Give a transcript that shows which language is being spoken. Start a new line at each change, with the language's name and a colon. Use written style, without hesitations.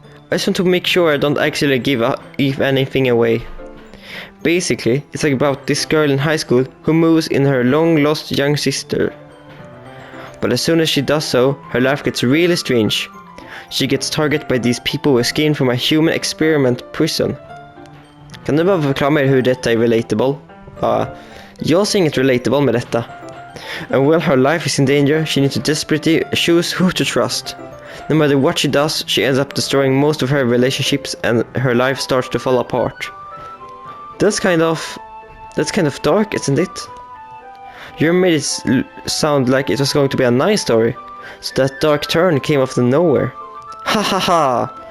English: I just want to make sure I don't actually give anything away. Basically, it's like about this girl in high school who moves in her long lost young sister. But as soon as she does so, her life gets really strange. She gets targeted by these people who escaped from a human experiment prison.
Swedish: Kan du bara förklara mig hur detta är relatable? Jag ser inget relatable med detta.
English: And while her life is in danger, she needs to desperately choose who to trust. No matter what she does, she ends up destroying most of her relationships and her life starts to fall apart. That's kind of dark, isn't it? You made it sound like it was going to be a nice story, so that dark turn came out of nowhere. Ha ha ha!